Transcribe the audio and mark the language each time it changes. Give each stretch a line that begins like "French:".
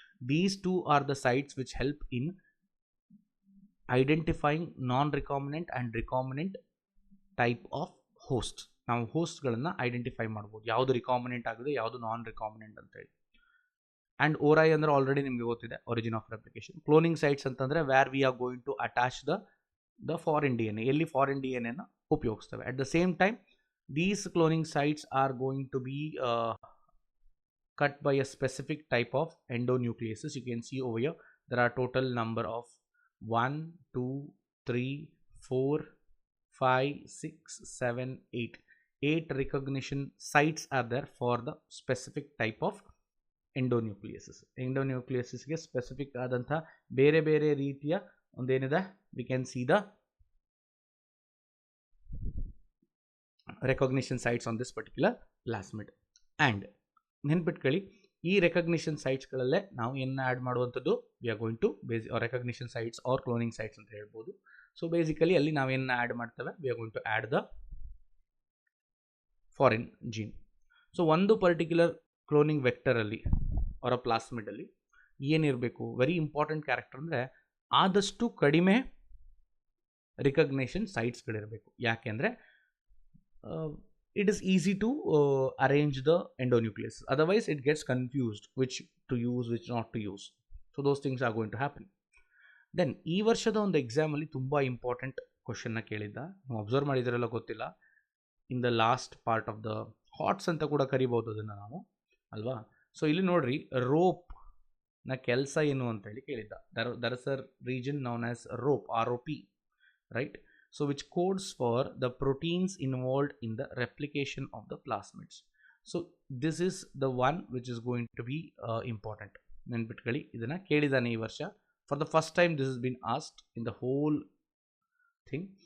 English: These 2 are the sites which help in identifying non recombinant and recombinant type of host.
Kannada: ನಾವು ಹೋಸ್ಟ್ಗಳನ್ನು identify ಮಾಡ್ಬೋದು, ಯಾವುದು recombinant ಆಗಿದೆ, ಯಾವುದು ನಾನ್ recombinant ಅಂತೇಳಿ.
English: and ori
Kannada: ಅಂದರೆ ಆಲ್ರೆಡಿ ನಿಮಗೆ ಗೊತ್ತಿದೆ,
English: Origin of replication. Cloning sites ಅಂತಂದರೆ where we are going to attach the foreign D N A,
Kannada: ಎಲ್ಲಿ ಫಾರಿನ್ ಡಿ ಎನ್ ಎನ ಉಪಯೋಗಿಸ್ತೇವೆ.
English: At the same time these cloning sites are going to be cut by a specific type of endonucleases. You can see over here there are total number of 1 2 3 4 5 6 7 8 recognition sites are there for the specific type of endonucleases. Endonucleases
Kannada: ಗೆ specific ಆದಂಥ ಬೇರೆ ಬೇರೆ ರೀತಿಯ ಒಂದೇನಿದೆ,
English: we can see the recognition sites on this particular plasmid. And
Kannada: ನೆನ್ಪಿಟ್ಕೊಳ್ಳಿ, ಈ recognition ಸೈಟ್ಸ್ಗಳಲ್ಲೇ ನಾವು ಏನು add ಮಾಡುವಂಥದ್ದು,
English: we are going to recognition sites or cloning sites
Kannada: ಅಂತ ಹೇಳ್ಬೋದು.
English: so basically
Kannada: ಅಲ್ಲಿ ನಾವೇನು ಆ್ಯಡ್ ಮಾಡ್ತೇವೆ,
English: We are going to add the foreign gene.
Kannada: So ಒಂದು ಪರ್ಟಿಕ್ಯುಲರ್ ಕ್ಲೋನಿಂಗ್ ವೆಕ್ಟರಲ್ಲಿ ಅವರ ಪ್ಲಾಸ್ಮಿಡಲ್ಲಿ ಏನಿರಬೇಕು,
English: very important character
Kannada: ಅಂದರೆ ಆದಷ್ಟು ಕಡಿಮೆ ರಿಕಗ್ನಿಷನ್ ಸೈಟ್ಸ್ಗಳಿರಬೇಕು. ಯಾಕೆಂದರೆ
English: it is easy to arrange the endonucleases, otherwise it gets confused which to use, which not to use. So those things are going to happen.
Kannada: Then ಈ ವರ್ಷದ ಒಂದು ಎಕ್ಸಾಮಲ್ಲಿ ತುಂಬ ಇಂಪಾರ್ಟೆಂಟ್ ಕ್ವಶನ್ನ ಕೇಳಿದ್ದ, ನೀವು ಅಬ್ಸರ್ವ್ ಮಾಡಿದ್ರೆಲ್ಲ ಗೊತ್ತಿಲ್ಲ,
English: in the last part of the hots
Kannada: ಅಂತ ಕೂಡ ಕರಿಬೋದು ಅದನ್ನು ನಾವು, ಅಲ್ವಾ. ಸೊ ಇಲ್ಲಿ ನೋಡ್ರಿ, ರೋಪ್ನ ಕೆಲಸ ಏನು ಅಂತೇಳಿ ಕೇಳಿದ್ದ.
English: There is a region known as ROP, ROP, right. So which codes for the proteins involved in the replication of the plasmids. So this is the one which is going to be important.
Kannada: ನೆನ್ಪಿಟ್ಕೊಳ್ಳಿ, ಇದನ್ನು ಕೇಳಿದಾನೆ ಈ ವರ್ಷ.
English: For the first time this has been asked in the whole thing.